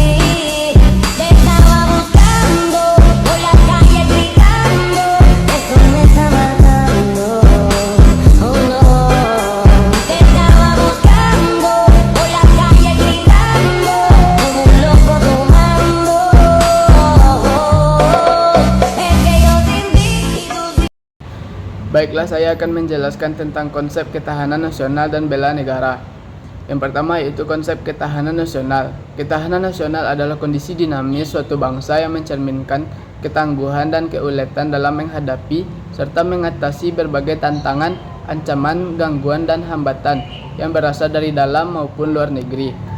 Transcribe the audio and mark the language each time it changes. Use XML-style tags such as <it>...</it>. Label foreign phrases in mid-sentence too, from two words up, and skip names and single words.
<es>Te estaba buscando por la calle gritando, eso me está matando. Oh no, te estaba buscando por la calle gritando como un loco tomando. Es que yo sin ti y tú sin.</es> <id>Baiklah, saya akan menjelaskan tentang konsep ketahanan nasional dan bela negara. Yang pertama yaitu konsep ketahanan nasional. Ketahanan nasional adalah kondisi dinamis suatu bangsa yang mencerminkan ketangguhan dan keuletan dalam menghadapi serta mengatasi berbagai tantangan, ancaman, gangguan, dan hambatan yang berasal dari dalam maupun luar negeri.</id>